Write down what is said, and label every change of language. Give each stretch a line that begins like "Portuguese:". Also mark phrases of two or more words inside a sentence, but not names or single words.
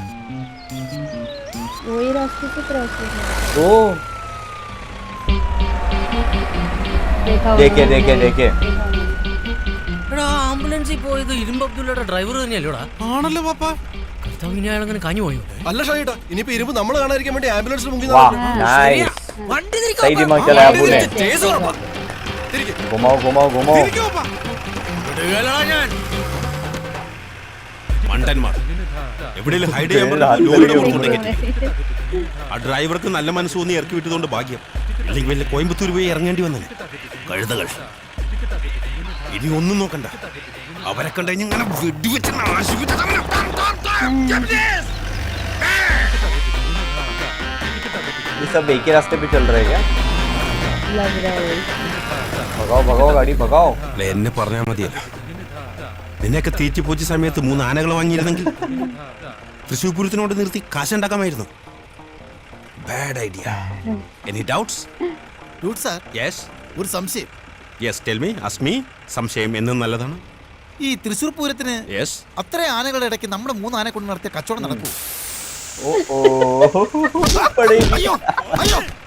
Malayalam: എടാ, ആംബുലൻസിൽ പോയത് ഇരുമ്പ് അബ്ദുള്ളയുടെ ഡ്രൈവർ തന്നെയല്ലോടാ? ആണല്ലോ പാപ്പ. കർത്താവിനെ അയാളങ്ങനെ കാഞ്ഞു പോയോ? അല്ല ഷാജിയേട്ടാ, ഇനിയിപ്പോ ഇരുമ്പ് നമ്മൾ കാണാതിരിക്കാൻ വേണ്ടി ആംബുലൻസിൽ മുങ്ങി. വണ്ടി
Hindi: सही दिमाग चलाया आपने। घुमाओ घुमाओ घुमाओ।
Malayalam: മണ്ടന്മാർ എവിടെയും ഹൈഡ് ചെയ്യാൻ പറഞ്ഞു. ആ ഡ്രൈവർക്ക് നല്ല മനസ്സ് തോന്നി ഇറക്കി വിട്ടതുകൊണ്ട് ഭാഗ്യം. അല്ലെങ്കിൽ വലിയ കോയമ്പത്തൂർ പോയി ഇറങ്ങേണ്ടി വന്നേ. കഴുതകൾ ഇനി ഒന്നും നോക്കണ്ട. അവരെ കണ്ടുകഴിഞ്ഞ് ഇങ്ങനെ വെടിവെച്ച്
Hindi: ये सब एक ही रास्ते पे चल रहे हैं क्या? लग रहा है। भगाओ भगाओ गाड़ी भगाओ।
Malayalam: എന്നെ പറഞ്ഞാൽ മതിയല്ല. നിന്നെയൊക്കെ തീറ്റിപ്പോച്ച സമയത്ത് 3 ആനകൾ വാങ്ങിയിരുന്നെങ്കിൽ തൃശ്ശൂർ പൂരത്തിനോട് നിർത്തി കാശുണ്ടാക്കാമായിരുന്നു.
English: Bad idea. Any doubts?
Malayalam: സാർ, യെസ്. ഒരു സംശയം. യെസ്,
English: Tell me, ask me.
Malayalam: സംശയം എന്നും നല്ലതാണ്. ഈ തൃശ്ശൂർ പൂരത്തിന് യെസ്, അത്ര ആനകളുടെ ഇടയ്ക്ക് നമ്മുടെ 3 ആനെ കൊണ്ട് നടത്തിയ കച്ചവടം നടക്കൂ? अयो अयो